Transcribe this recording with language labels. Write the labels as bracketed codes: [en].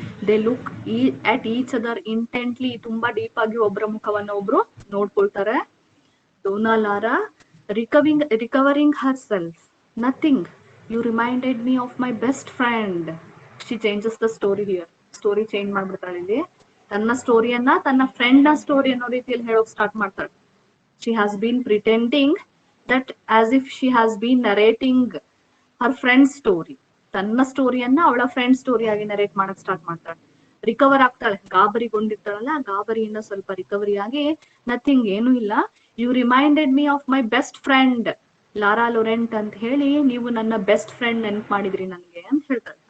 [en] they look at each other intently, [kn] ತುಂಬಾ deep ಆಗಿ ಒಬ್ರ ಮುಖವನ್ನ ಒಬ್ರು ನೋಡ್ಕೊಳ್ತಾರೆ. [en] Donna Laura recovering herself, nothing, you reminded me of my best friend. She changes the story here. [kn] Story change ಮಾಡ್ಬಿಡ್ತಾಳೆ ಇಲ್ಲಿ. ತನ್ನ ಸ್ಟೋರಿಯನ್ನ ತನ್ನ friend ನ ಸ್ಟೋರಿ ಅನ್ನೋ ರೀತಿಯಲ್ಲಿ ಹೇಳೋಕ್ ಸ್ಟಾರ್ಟ್ ಮಾಡ್ತಾಳೆ. [en] She has been pretending that as if she has been narrating her friend's story. [kn] ತನ್ನ ಸ್ಟೋರಿಯನ್ನ ಅವಳ ಫ್ರೆಂಡ್ ಸ್ಟೋರಿ ಆಗಿ ನರೇಟ್ ಮಾಡಕ್ ಸ್ಟಾರ್ಟ್ ಮಾಡ್ತಾಳೆ. ರಿಕವರ್ ಆಗ್ತಾಳೆ, ಗಾಬರಿಗೊಂಡಿರ್ತಾಳಲ್ಲ, ಗಾಬರಿಯಿಂದ ಸ್ವಲ್ಪ ರಿಕವರಿ ಆಗಿ, ನಥಿಂಗ್ ಏನು ಇಲ್ಲ, [en] you reminded me of my best friend [kn] Lara ಲೊರೆಂಟ್ ಅಂತ ಹೇಳಿ, ನೀವು ನನ್ನ ಬೆಸ್ಟ್ ಫ್ರೆಂಡ್ ನೆನ್ಪ್ ಮಾಡಿದ್ರಿ ನನ್ಗೆ ಅಂತ ಹೇಳ್ತಾಳೆ.